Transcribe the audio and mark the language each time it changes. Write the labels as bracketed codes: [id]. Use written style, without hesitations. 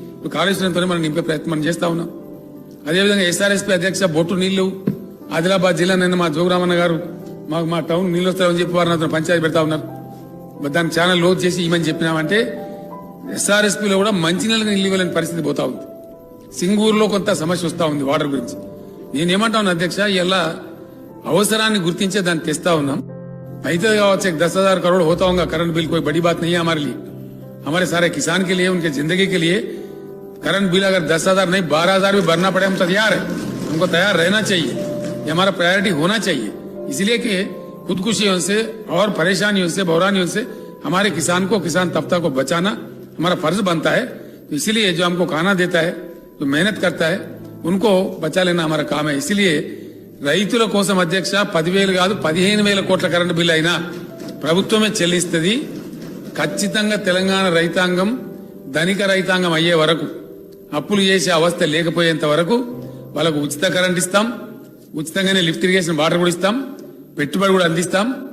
[te] ఇప్పుడు కాళేశ్వరంతోనే మనం నింపే ప్రయత్నం మనం చేస్తా ఉన్నాం. అదేవిధంగా ఎస్ఆర్ఎస్పీ అధ్యక్ష బొట్టు నీళ్లు ఆదిలాబాద్ జిల్లా నిన్న మా జోగురామన్న గారు మా టౌన్ నీళ్లు వస్తాయని చెప్పి వారు నాతో పంచాయతీ పెడతా ఉన్నారు. దాన్ని ఛానల్ లోడ్ చేసి ఇమని చెప్పినామంటే ఎస్ఆర్ఎస్పీలో కూడా మంచినీళ్ళకి నీళ్ళు ఇవ్వలేని పరిస్థితి పోతా ఉంది. సింగూరులో కొంత సమస్య వస్తా ఉంది వాటర్ గురించి. నేనేమంటాను అధ్యక్ష, ఇలా అవసరాన్ని గుర్తించే దాన్ని తెస్తా ఉన్నాం. అయితే కావచ్చు [hi] 10,000 करोड़ होता होगा करंट बिल, कोई बड़ी बात नहीं है हमारे लिए. हमारे सारे किसान के लिए, उनके जिंदगी के लिए करंट बिल अगर 10,000 नहीं 12,000 भी भरना पड़े हम तैयार है. हमको तैयार रहना चाहिए, ये हमारा प्रायोरिटी होना चाहिए. इसलिए कि खुदकुशियों से और परेशानियों से, बहरानियों से हमारे किसान को, किसान तबका को बचाना हमारा फर्ज बनता है. तो इसीलिए जो हमको खाना देता है, जो मेहनत करता है, उनको बचा लेना हमारा काम है. इसलिए [te] రైతుల కోసం అధ్యక్ష 10,000 కాదు 15,000 కోట్ల కరెంటు బిల్లు అయినా ప్రభుత్వమే చెల్లిస్తుంది. ఖచ్చితంగా తెలంగాణ రైతాంగం ధనిక రైతాంగం అయ్యే వరకు, అప్పులు చేసే అవస్థ లేకపోయేంత వరకు వాళ్ళకు ఉచిత కరెంట్ ఇస్తాం, ఉచితంగానే లిఫ్ట్ ఇరిగేషన్ వాటర్ కూడా ఇస్తాం, పెట్టుబడి కూడా అందిస్తాం.